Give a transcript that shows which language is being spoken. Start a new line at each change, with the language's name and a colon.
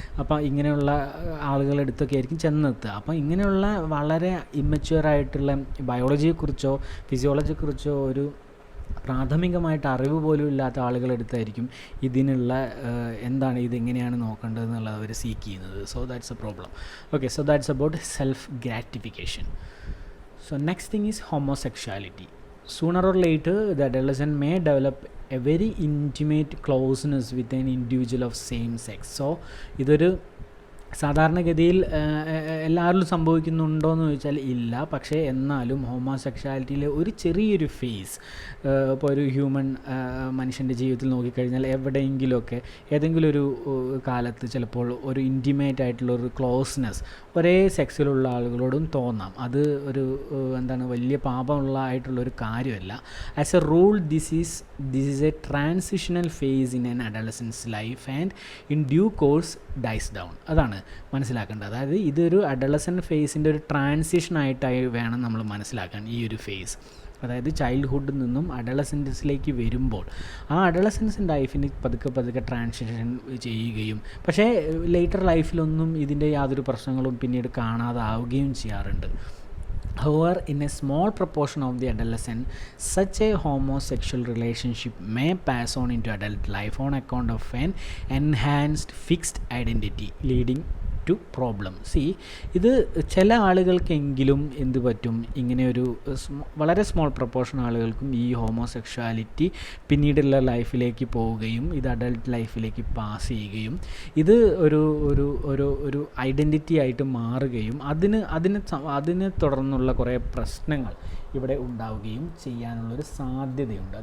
Malayalam: അപ്പോൾ ഇങ്ങനെയുള്ള ആളുകളെടുത്തൊക്കെ ആയിരിക്കും ചെന്നെത്തുക. അപ്പോൾ ഇങ്ങനെയുള്ള വളരെ ഇമ്മച്വറായിട്ടുള്ള ബയോളജിയെക്കുറിച്ചോ ഫിസിയോളജിയെക്കുറിച്ചോ ഒരു പ്രാഥമികമായിട്ട് അറിവ് പോലും ഇല്ലാത്ത ആളുകളെടുത്തായിരിക്കും ഇതിനുള്ള എന്താണ് ഇതെങ്ങനെയാണ് നോക്കേണ്ടത് എന്നുള്ളത് അവർ സീക്ക് ചെയ്യുന്നത്.
English: So that's a problem. Okay, so that's about self gratification. So next thing is homosexuality. Sooner or later, the adolescent may develop a very intimate closeness with an individual of same sex.
Malayalam: So, ഇതൊരു സാധാരണഗതിയിൽ എല്ലാവരിലും സംഭവിക്കുന്നുണ്ടോയെന്ന് ചോദിച്ചാൽ ഇല്ല. പക്ഷേ എന്നാലും ഹോമോസെക്ഷുവാലിറ്റിയിലെ ഒരു ചെറിയൊരു face ഇപ്പോൾ ഒരു മനുഷ്യൻ്റെ ജീവിതത്തിൽ നോക്കിക്കഴിഞ്ഞാൽ എവിടെയെങ്കിലുമൊക്കെ ഏതെങ്കിലും ഒരു കാലത്ത് ചിലപ്പോൾ ഒരു ഇൻറ്റിമേറ്റ് ആയിട്ടുള്ള ഒരു ക്ലോസ്നെസ് ഒരേ സെക്സിലുള്ള ആളുകളോടും തോന്നാം. അത് ഒരു വലിയ പാപമുള്ളതായിട്ടുള്ളൊരു കാര്യമല്ല.
English: As a rule this is a transitional phase in an adolescent's life and in due course dies down.
Malayalam: അതാണ് മനസ്സിലാക്കേണ്ടത്. അതായത് ഇതൊരു അഡolescent ഫേസിൻ്റെ ഒരു ട്രാൻസിഷനായിട്ടായി വേണം നമ്മൾ മനസ്സിലാക്കാൻ ഈ ഒരു ഫേസ്. അതായത് ചൈൽഡ്ഹുഡിൽ നിന്നും അഡolescence വരുമ്പോൾ ആ അഡolescence ലൈഫിന് പതുക്കെ ട്രാൻസിഷൻ ചെയ്യുകയും പക്ഷേ ലേറ്റർ ലൈഫിലൊന്നും ഇതിൻ്റെ യാതൊരു പ്രശ്നങ്ങളും പിന്നീട് കാണാതാവുകയും ചെയ്യാറുണ്ട്.
English: However, in a small proportion of the adolescent, such a homosexual relationship may pass on into adult life on account of an enhanced fixed identity, leading to problem.
Malayalam: ഇത് ചില ആളുകൾക്കെങ്കിലും എന്ത് പറ്റും, ഇങ്ങനെ ഒരു വളരെ സ്മോൾ പ്രപ്പോർഷൻ ആളുകൾക്കും ഈ ഹോമോസെക്ഷുവാലിറ്റി പിന്നീടുള്ള ലൈഫിലേക്ക് പോവുകയും ഇത് അഡൾട്ട് ലൈഫിലേക്ക് പാസ് ചെയ്യുകയും ഇത് ഒരു ഒരു ഒരു ഒരു ഐഡൻറ്റിറ്റി ആയിട്ട് മാറുകയും അതിനെ തുടർന്നുള്ള കുറേ പ്രശ്നങ്ങൾ ഇവിടെ ഉണ്ടാവുകയും ചെയ്യാനുള്ളൊരു സാധ്യതയുണ്ട്.